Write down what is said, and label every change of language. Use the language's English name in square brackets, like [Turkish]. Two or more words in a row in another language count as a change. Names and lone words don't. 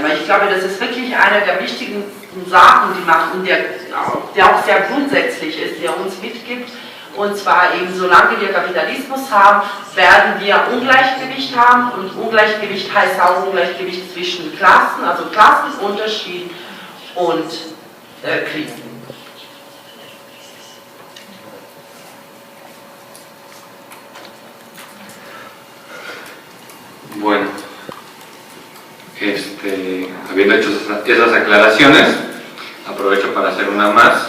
[German] Aber ich glaube, das ist wirklich eine der wichtigen Sachen, die machen, der auch sehr grundsätzlich ist, der uns mitgibt. Und zwar eben, solange wir Kapitalismus haben, werden wir Ungleichgewicht haben. Und Ungleichgewicht heißt auch Ungleichgewicht zwischen Klassen, also Klassenunterschied und Krisen. [Spanish] Bueno, habiendo hecho esas aclaraciones, aprovecho para hacer una más.